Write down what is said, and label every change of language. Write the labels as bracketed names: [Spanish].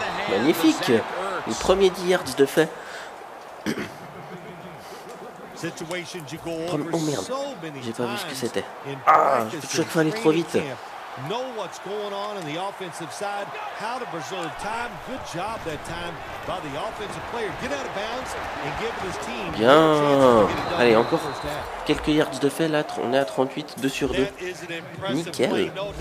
[French] Magnifique. Le premier 10 yards de fait. Oh merde, j'ai pas vu ce que c'était. Ah, chaque fois aller trop vite. [English] Know what's going on the offensive side, how to preserve time. Good job that time by the offensive player. Get out of bounds and give his team. [French] Bien. Allez, encore quelques yards de fait là, on est à 38, 2 sur 2. Nickel.